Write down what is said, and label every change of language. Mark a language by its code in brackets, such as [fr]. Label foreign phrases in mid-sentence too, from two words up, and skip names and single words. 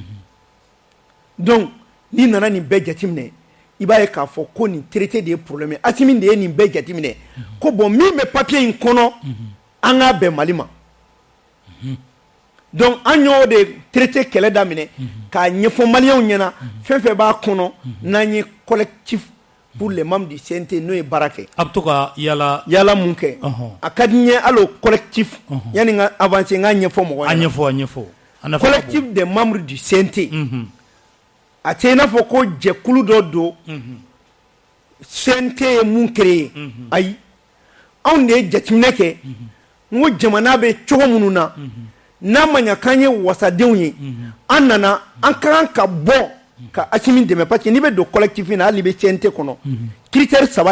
[bm] donc n'i nana nin bɛɛ jateminɛ i b'a ye k'a fɔ ko nin traité de ye problème ye Assimi de ye nin bɛɛ jateminɛ ko bon min bɛ papier in kɔnɔ an k'a bɛn Mali ma donc an y'o de traité kɛlɛ daminɛ k'a ɲɛfɔ maliyɛnw ɲɛna fɛn fɛn b'a kɔnɔ n'an ye collectif [fr] pour les membres du CNT [bm] n'o ye baara kɛ a bɛ to ka yala mun kɛ a ka di n ye hali o collectif yanni n ka avancer n k'a ɲɛfɔ mɔgɔw ɲɛna a ɲɛfɔ [fr] collectif des membres du CNT [bm] a tɛ i n'a fɔ ko jɛkulu dɔ don CNT ye mun créé ayi anw de ye jateminɛ kɛ n ko jamana bɛ cogo minnu na n'a ma ɲa k'an ye wasadenw ye an nana an ka kan ka bɔ ka Assimi dɛmɛ [fr] parce que [bm] n'i bɛ don collectif in na hali n'i bɛ CNT kɔnɔ critère 3